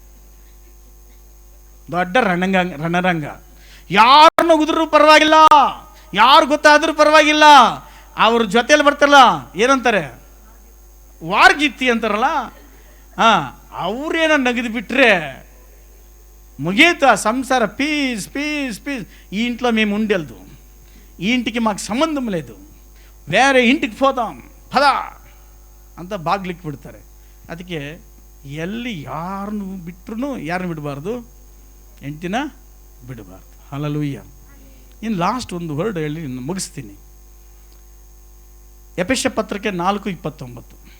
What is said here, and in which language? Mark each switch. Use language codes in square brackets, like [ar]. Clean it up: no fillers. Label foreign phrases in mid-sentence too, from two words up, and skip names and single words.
[kn] ದೊಡ್ಡ ರಣರಂಗ. ಯಾರು ನಗುದ್ರು ಪರವಾಗಿಲ್ಲ, ಯಾರು ಗೊತ್ತಾದ್ರೂ ಪರವಾಗಿಲ್ಲ, ಅವ್ರ ಜೊತೆಯಲ್ಲಿ ಬರ್ತಾರಲ್ಲ, ಏನಂತಾರೆ, ವಾರ್ಗಿತ್ತಿ ಅಂತಾರಲ್ಲ, ಅವ್ರೇನೋ ನಗದು ಬಿಟ್ರೆ ಮುಗೀತ ಸಂಸಾರ ಪೀಸ್ ಪೀಸ್ ಪೀಸ್. [te] ఈ ఇంట్లో మేము ఉండేదు, ఈ ఇంటికి మాకు సంబంధం లేదు, వేరే ఇంటికి పోదాం పదా [kn] ಅಂತ ಬಾಗ್ಲಿಕ್ಕೆ ಬಿಡ್ತಾರೆ. ಅದಕ್ಕೆ ಎಲ್ಲಿ ಯಾರನ್ನು ಬಿಟ್ಟರು, ಯಾರನ್ನು ಬಿಡಬಾರ್ದು, ಹೆಂಡತಿನ ಬಿಡಬಾರ್ದು. ಹಲ್ಲೆಲೂಯ. ಇನ್ನು ಲಾಸ್ಟ್ ಒಂದು ವರ್ಡ್ ಹೇಳಿ ಮುಗಿಸ್ತೀನಿ. ಎಫೆಸ ಪತ್ರಕ್ಕೆ 4:29.